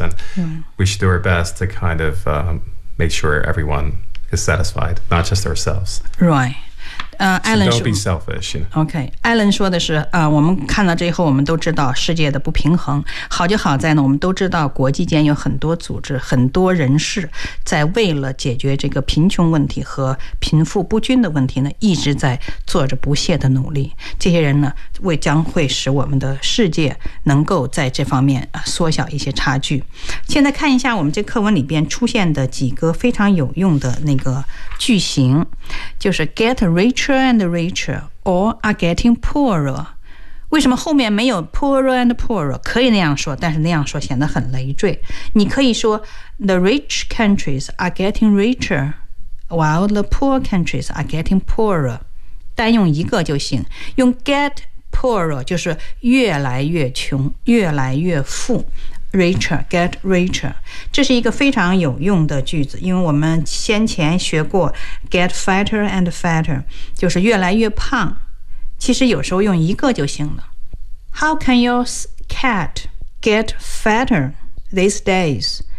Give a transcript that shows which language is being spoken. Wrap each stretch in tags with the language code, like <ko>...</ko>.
<en>And we should do our best to kind of make sure everyone is satisfied, not just ourselves. Right. Alan, don't be selfish.</en> <zh>Alan 说的是，我们看到这以后，我们都知道世界的不平衡。好就好在呢，我们都知道国际间有很多组织、很多人士在为了解决这个贫穷问题和贫富不均的问题呢，一直在做着不懈的努力。这些人呢，将会使我们的世界能够在这方面缩小一些差距。现在看一下我们这课文里边出现的几个非常有用的那个句型，就是 get rich。</zh> <en>Richer and richer, or are getting poorer.</en> <zh>为什么后面没有</zh> <en>poorer and poorer?</en> <zh>可以那样说，但是那样说显得很累赘。你可以说</zh> <en>the rich countries are getting richer, while the poor countries are getting poorer.</en> <zh>单用一个就行，用 get poorer 就是越来越穷，越来越富。</zh> <en>Richer, get richer.</en> <zh>这是一个非常有用的句子，因为我们先前学过</zh> <en>get fatter and fatter,</en> <zh>就是越来越胖。其实有时候用一个就行了。</zh> <en>How can your cat get fatter these days?</en>